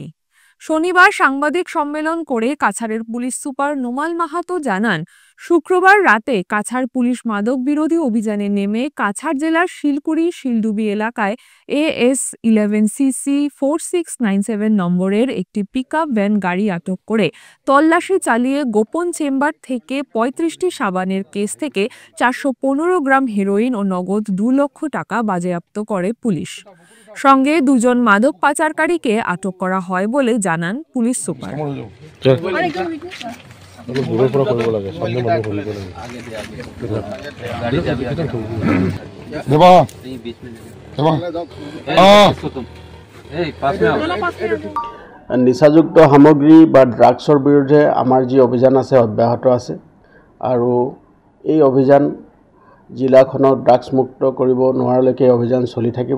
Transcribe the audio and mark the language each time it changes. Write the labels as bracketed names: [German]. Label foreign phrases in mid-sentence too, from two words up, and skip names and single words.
[Bangla] শনিবার সাংবাদিক সম্মেলন করে কাছাড়ের পুলিশ সুপার নোমাল মাহাতো জানান, শুক্রবার রাতে কাছাড় পুলিশ মাদক বিরোধী অভিযানে নেমে কাছাড় জেলার শিলকুড়ি শিলডুবি এলাকায় AS11CC 4697 নম্বরের একটি পিকআপ ভ্যান গাড়ি আটক করে তল্লাশি চালিয়ে গোপন চেম্বার থেকে 35টি সাবানের কেস থেকে 415 গ্রাম হেরোইন ও নগদ 2 লক্ষ টাকা বাজেয়াপ্ত করে পুলিশ। সঙ্গে 2 জন মাদক পাচারকারীকে আটক করা হয় বলে জানান পুলিশ সুপার। [Assamese] নিচাযুক্ত সামগ্ৰী বা ড্ৰাগছৰ বিৰুদ্ধে আমাৰ যি অভিযান আছে অব্যাহত আছে আৰু এই অভিযান জিলাখনক ড্ৰাগছ মুক্ত কৰিব নোৱাৰালৈকে অভিযান চলি থাকিব।